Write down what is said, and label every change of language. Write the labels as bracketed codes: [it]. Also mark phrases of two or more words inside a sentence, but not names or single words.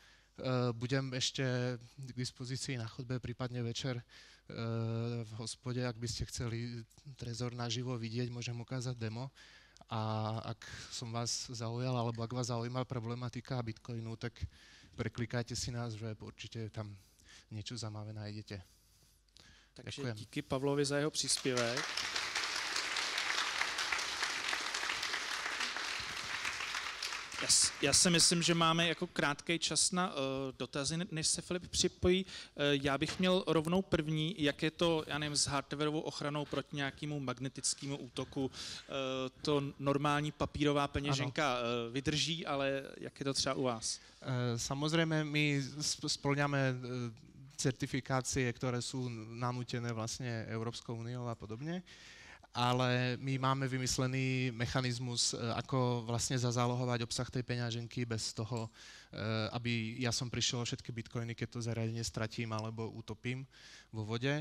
[sk] Budem ešte k dispozícii na chodbe, prípadne večer v hospode, ak by ste chceli Trezor naživo vidieť, môžem ukázať demo. A ak som vás zaujal, alebo ak vás zaujíma problematika Bitcoinu, tak preklikajte si nás, že určite tam niečo zaujímavé nájdete. Takže ďakujem. [cs] Díky Pavlovi za jeho příspěvek. Já si myslím, že máme jako krátký čas na dotazy, než se Filip připojí. Já bych měl rovnou první, jak je to, já nevím, s hardwareovou ochranou proti nějakému magnetickému útoku. To normální papírová peněženka vydrží, ale jak je to třeba u vás? [sk] Samozrejme, my spĺňame certifikácie, ktoré sú nanútené vlastne Európskou úniou a podobne. Ale my máme vymyslený mechanizmus, ako vlastne zazálohovať obsah tej peňaženky bez toho, aby ja som prišiel o všetky bitcoiny, keď to zariadenie stratím alebo utopím vo vode.